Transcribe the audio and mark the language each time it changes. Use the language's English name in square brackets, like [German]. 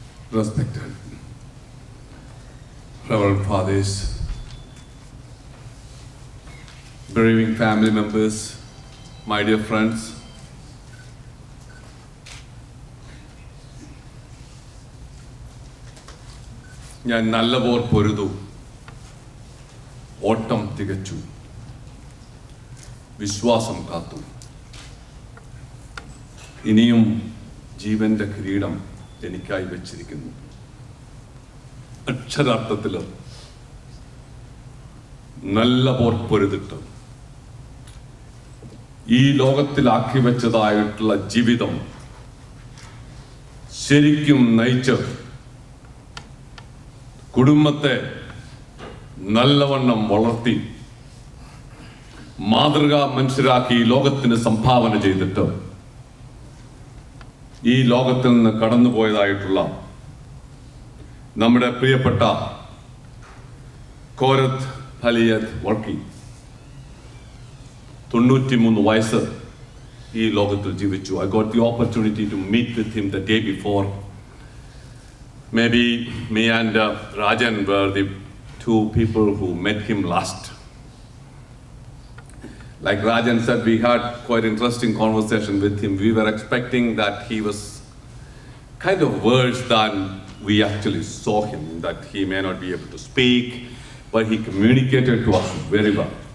[English] Respected Reverend Fathers, bereaving family members, my dear friends, [Malayalam] ഞാൻ നല്ല പോർ പൊരുതു, ഓട്ടം തികച്ചു, വിശ്വാസം കാത്തു. ഇനിയും ജീവന്റെ കിരീടം എനിക്കായി വെച്ചിരിക്കുന്നു. അക്ഷരാർത്ഥത്തിൽ നല്ല പോർ പൊരുതിട്ട് ഈ ലോകത്തിലാക്കി വെച്ചതായിട്ടുള്ള ജീവിതം ശരിക്കും നയിച്ച് കുടുംബത്തെ നല്ലവണ്ണം വളർത്തി മാതൃകാ മനുഷ്യരാക്കി ലോകത്തിന് സംഭാവന ചെയ്തിട്ട് ഈ ലോകത്തിൽ നിന്ന് കടന്നുപോയതായിട്ടുള്ള നമ്മുടെ പ്രിയപ്പെട്ട കോരത്ത് വർക്കി 93 വയസ്സ് ഈ ലോകത്തിൽ ജീവിച്ചു. [English] I got the opportunity to meet with him the day before. Maybe me and Rajan were the two people who met him last. Like Rajan said, we had quite interesting conversation with him. We were expecting that he was kind of worse than we actually saw him, that he may not be able to speak, but he communicated to us very well.